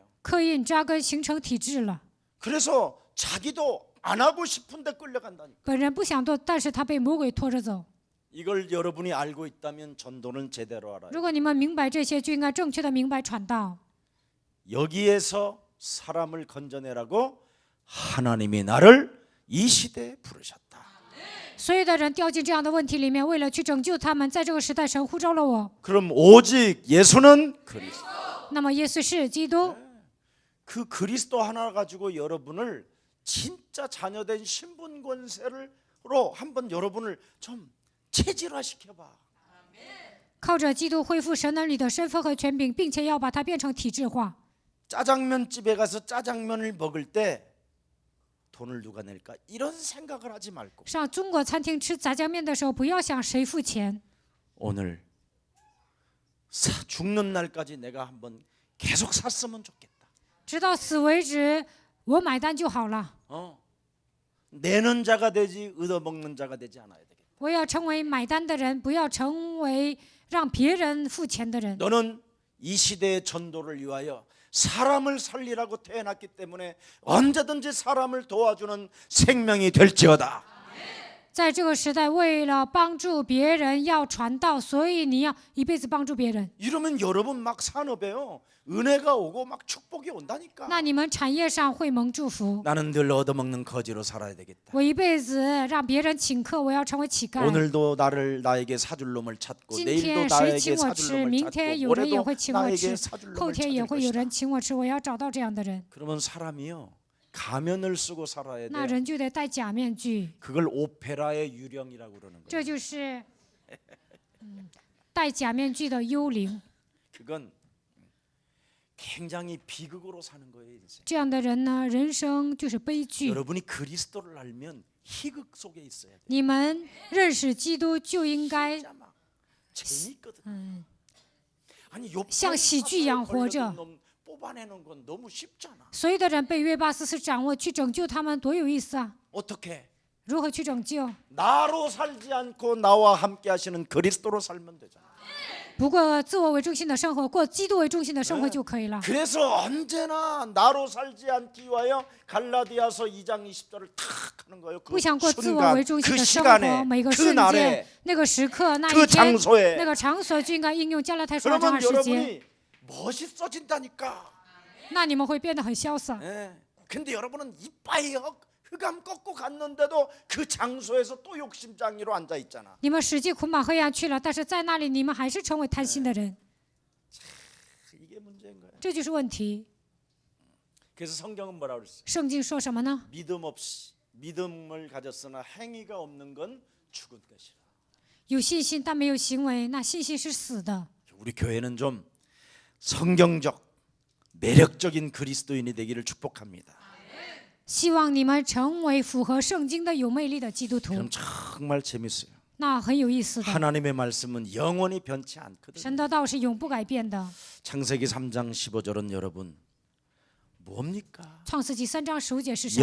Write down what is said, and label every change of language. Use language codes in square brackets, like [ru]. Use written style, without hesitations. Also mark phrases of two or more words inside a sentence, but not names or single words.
[zh] 刻印扎根形成体制了。 [ko] 그래서 자기도 안 하고 싶은데 끌려간다니까. [zh] 本人不想做，但是他被魔鬼拖着走。 [ko] 이걸 여러분이 알고 있다면 전도는 제대로 알아요. [zh] 如果你们明白这些，就应该正确的明白传道。 [ko] 여기에서 사람을 건져내라고 하나님이 나를 이 시대에 부르셨다. [zh] 所有的人掉进这样的问题里面，为了去拯救他们，在这个时代，神呼召了我。 [ko] 그럼 오직 예수는 그리스도. [zh] 那么耶稣是基督， [ko] 그 그리스도 하나 가지고 여러분을 진짜 자녀된 신분 권세로 한번 여러분을 좀 체질화시켜 봐. [zh] 靠着基督恢复神儿女的身份和权柄，并且要把它变成体制化。 [ko] 짜장면 집에 가서 짜장면을 먹을 때 돈을 누가 낼까? 이런 생각을 하지 말고 [zh] 上中国餐厅吃炸酱面的时候，不要想谁付钱， [ko] 오늘 죽는 날까지 내가 한번 계속 샀으면 좋겠다. [zh] 直到死为止，我买单就好了。 [ko] 내는 자가 되지 얻어먹는 자가 되지 않아야 되겠다. [zh] 我要成为买单的人，不要成为让别人付钱的人。 [ko] 너는 이 시대의 전도를 위하여 사람을 살리라고 태어났기 때문에 언제든지 사람을 도와주는 생명이 될지어다. [zh] 在这个时代，为了帮助别人要传道，所以你要一辈子帮助别人。 [ko] 이러면 여러분 막 산업에요 은혜가 오고 막 축복이 온다니까. [zh] 那你们产业上会蒙祝福。 [ko] 나는 늘 얻어먹는 거지로 살아야 되겠다. [zh] 我一辈子让别人请客，我要成为乞丐。 [ko] 오늘도 나에게 사줄 놈을 찾고 [zh] 今 [ko] 내일도 [zh] 天谁 [ko] 나에게 [zh] 请我 [ko] 사줄 [zh] 吃， [ko] 놈을 [zh] 明天有 [ko] 찾고 [zh] 人也 [ko] 모레도 [zh] 会请我 [ko] 나에게 [zh] 吃， [ko] 사줄 [zh] 后 [ko] 놈을 [zh] 天也 [ko] 찾을 [zh] 会有 [ko] 것이다. [zh] 人请我吃。我要找到这样的人， [ko] 그러면 사람이요 가면을 쓰고 살아야 [zh] 那 [ko] 돼. [zh] 人就得戴假面具。 [ko] 그걸 오페라의 유령이라고 그러는 [zh] 这 [ko] 거예요. [zh] 就是戴假面具的幽灵。 [ko] 그건 굉장히 비극으로 사는 거예요. 인생. [zh] 这样的人呢，人生就是悲剧。 [ko] 여러분이 그리스도를 알면 희극 속에 있어야 돼. [zh] 你们认识基督，就应该 [ko] 진짜 막 재밌거든. 嗯， 아니 욥 [zh] 像喜剧一样活着。 [ko] 뽑아내는 건 너무 쉽잖아. [zh] 所有的人被约巴斯斯掌握，去拯救他们，多有意思啊！ [ko] 어떻게? [zh] 如何去拯救？ [ko] 나로 살지 않고 나와 함께 하시는 그리스도로 살면 되잖아. [zh] 不过自我为中心的生活，过基督为中心的生活就可以了。 [ko] 그래서 언제나 나로 살지 않기 위하여 갈라디아서 2장 20절을 탁 하는 거예요. 그 [zh] 不想过自我 [ko] 순간, [zh] 为中心 [ko] 그 [zh] 的生 [ko] 시간에, [zh] 活，每个 [ko] 그 [zh] 瞬间 [ko] 날에, 、 [zh] 那个时刻、那 [ko] 그 [zh] 一天、 [ko] 장소에 [zh] 那个场所，就应该应用加拉太书2章 [ko] 그러면 [zh] 20节。 [ko] 여러분이 멋있어진다니까. [zh] 那你们会变得很潇洒。 [ko] 예. 근데 여러분은 이빠이 흑암 꺾고 갔는데도 그 장소에서 또 욕심장이로 앉아 있잖아. [zh] 你们使劲捆绑黑暗去了，但是在那里你们还是成为贪心的人， [ko] 이게 문제인 거야. [zh] 这就是问题。 [ko] 그래서 성경은 뭐라 그랬어? [zh] 圣经说什么呢？ [ko] 믿음 없이 믿음을 가졌으나 행위가 없는 건 죽은 것이라. [zh] 有信心但没有行为，那信心是死的。 [ko] 우리 교회는 좀 성경적 매력적인 그리스도인이 되기를 축복합니다. [zh] 希望你们成为符合圣经的有魅力的基督徒， [ko] 그럼 정말 재밌어요. [zh] 那很有意思的。 [ko] 하나님의 말씀은 영원히 변치 않거든요. [zh] 神的道是永不改变的。 [ko] 창세기 3장 15절은 여러분 뭡니까? [zh] 创世纪3章15节是什么？